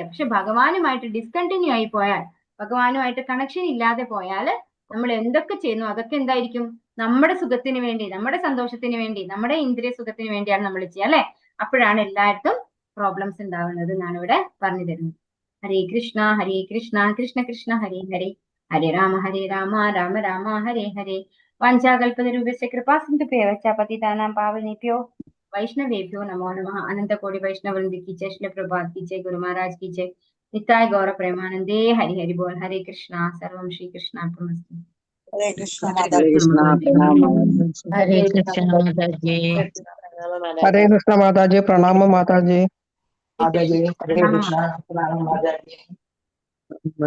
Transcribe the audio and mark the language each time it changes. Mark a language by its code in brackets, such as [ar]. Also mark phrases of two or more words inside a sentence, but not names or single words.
[ml] പക്ഷെ ഭഗവാനുമായിട്ട് ഡിസ്കണ്ടിന്യൂ ആയി പോയാൽ, ഭഗവാനുമായിട്ട് കണക്ഷൻ ഇല്ലാതെ പോയാൽ നമ്മൾ എന്തൊക്കെ ചെയ്യുന്നു അതൊക്കെ എന്തായിരിക്കും, നമ്മുടെ സുഖത്തിന് വേണ്ടി, നമ്മുടെ സന്തോഷത്തിന് വേണ്ടി, നമ്മുടെ ഇന്ദ്രിയ സുഖത്തിന് വേണ്ടിയാണ് നമ്മൾ ചെയ്യുക, അല്ലെ? അപ്പോഴാണ് എല്ലായിടത്തും പ്രോബ്ലംസ് ഉണ്ടാവുന്നത് എന്നാണ് ഇവിടെ പറഞ്ഞു തരുന്നത്. [sa] ഹരേ കൃഷ്ണ കൃഷ്ണ കൃഷ്ണ ഹരേ ഹരേ, ഹരേ രാമ രാമ രാമ ഹരേ ഹരേ. വാഞ്ചാകൽപതരൂപസ്യ കൃപാസിന്ധുഭ്യോ പതിതാനാം പാവനേഭ്യോ वैष्णवेभ्यो नमो नमः. [hi] अनंत कोटि वैष्णव वृंद की जय, श्री प्रभात की जय, गुरु महाराज की जय, [bn] নিতাই গৌর প্রেমানন্দে, হরি হরি বোল. [sa] हरे कृष्णा, सर्वं श्री कृष्णार्पणमस्तु. हरे कृष्ण हरे [hi] माताजी। कृष्ण प्रणाम। [sa] हरे कृष्ण [hi] माताजी। [sa] हरे कृष्ण [hi] माताजी, प्रणाम माताजी। माताजी [sa] हरे कृष्ण [hi] प्रणाम माताजी।